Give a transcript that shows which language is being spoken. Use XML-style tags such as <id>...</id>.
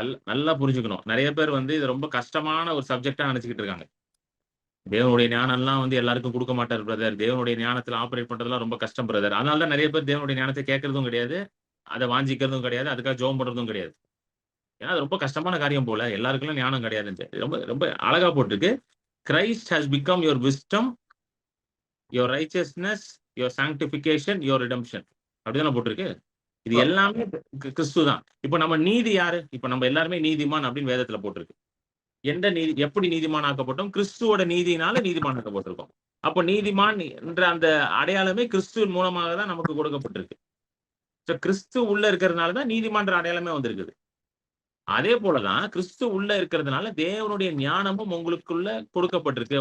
<ta>நல்லா புரிஞ்சுக்கணும். நிறைய பேர் வந்து இது ரொம்ப கஷ்டமான ஒரு சப்ஜெக்டா நினைச்சுக்கிட்டு இருக்காங்க. தேவனுடைய ஞானம் எல்லாம் வந்து எல்லாருக்கும் கொடுக்க மாட்டார் பிரதர். தேவனுடைய ஞானத்துல ஆபரேட் பண்றதுலாம் ரொம்ப கஷ்டம் பிரதர். அதனாலதான் நிறைய பேர் தேவனுடைய ஞானத்தை கேட்கறதும் கிடையாது, அதை வாஞ்சிக்கிறதும் கிடையாது, அதுக்காக ஜெபம் பண்றதும் கிடையாது. ஏன்னா அது ரொம்ப கஷ்டமான காரியம் போல, எல்லாருக்கும் ஞானம் கிடையாதுன்னு ரொம்ப ரொம்ப அழகா போட்டிருக்கு.</ta> <en>Christ has become your wisdom, your righteousness, your sanctification, your redemption.</en> <ta>அப்படிதானே போட்டிருக்கு. இது எல்லாமே கிறிஸ்து தான். இப்ப நம்ம நீதி யாரு? இப்ப நம்ம எல்லாருமே நீதிமான் அப்படின்னு வேதத்துல போட்டிருக்கு. எந்த நீதி, எப்படி நீதிமான் ஆக்கப்பட்டோம்? கிறிஸ்துவோட நீதினால நீதிமான் ஆக்கப்பட்டிருக்கோம். அப்ப நீதிமான் என்ற அந்த அடையாளமே கிறிஸ்துவின் மூலமாக தான் நமக்கு கொடுக்கப்பட்டிருக்கு. கிறிஸ்து உள்ள இருக்கிறதுனாலதான் நீதிமான்ற அடையாளமே வந்திருக்குது. அதே போலதான் கிறிஸ்து உள்ள இருக்கிறதுனால தேவனுடைய ஞானமும் உங்களுக்குள்ள கொடுக்கப்பட்டிருக்கு.</ta>